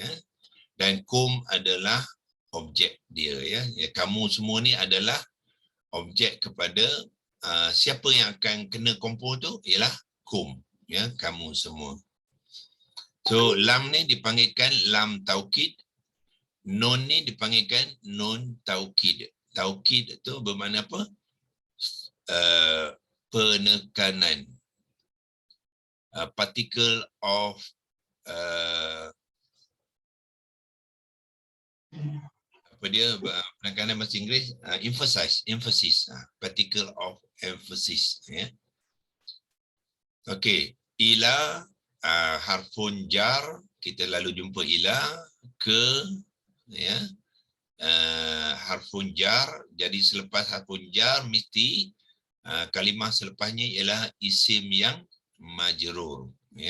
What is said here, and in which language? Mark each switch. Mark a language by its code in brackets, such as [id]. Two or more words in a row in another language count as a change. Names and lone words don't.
[ms] Dan kum adalah objek dia, ya. Kamu semua ni adalah objek kepada siapa yang akan kena kumpul tu ialah kum, ya, kamu semua. So lam ni dipanggilkan [ar] lam taukid [ms] Nun ni dipanggilkan [ar] nun taukid. [ms] Taukid tu bermakna apa? Penekanan. [en] Particle of [ms] apa dia penekanan bahasa Inggeris, [en] emphasis, particle of emphasis, [ms] ya. Okey, [ar] ila harfun jar, [ms] kita lalu jumpa ila, ke, ya, [ar] harfun jar. [ms] Jadi selepas [ar] harfun jar [ms] mesti kalimah selepasnya ialah isim yang majrur, ya.